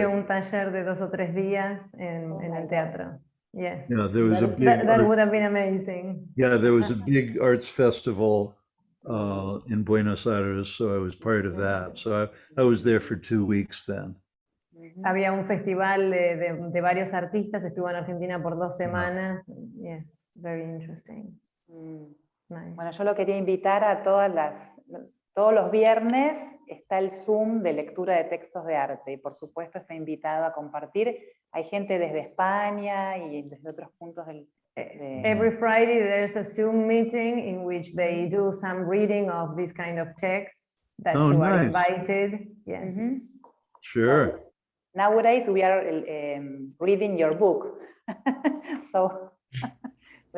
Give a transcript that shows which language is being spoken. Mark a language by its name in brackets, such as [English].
[Spanish] dio un taller de 2 o 3 días en el teatro. [English] Yes. Yeah, there was a big That would have been amazing. Yeah, there was a big arts festival in Buenos Aires, so I was part of that. So I was there for 2 weeks then. [Spanish] Había un festival de varios artistas, estuvo en Argentina por 2 semanas. [English] Yes, very interesting. Nice. [Spanish] Bueno, yo lo quería invitar a todos los viernes está el Zoom de lectura de textos de arte y por supuesto está invitado a compartir. Hay gente desde España y desde otros puntos del... [English] Every Friday there's a Zoom meeting in which they do some reading of this kind of texts that Oh, you are nice. invited. Yes. Sure. Nowadays we are reading your book. So we are